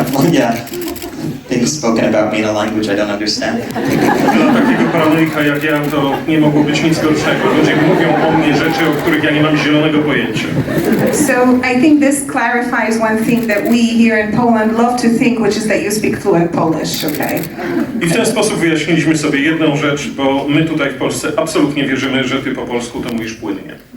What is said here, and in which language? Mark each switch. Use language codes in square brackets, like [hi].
[en] Yeah, things spoken about me in a language I don't understand. [pl] Dla takiego paranoika jak ja to nie mogło być nic gorszego. Ludzie mówią o mnie rzeczy, o których ja nie mam zielonego pojęcia. [en] So I think this clarifies one thing that we here in Poland love to think, which is that you speak fluent Polish, okay? [pl] I w ten sposób wyjaśniliśmy sobie jedną rzecz, bo my tutaj w Polsce absolutnie wierzymy, że ty po polsku to mówisz płynnie.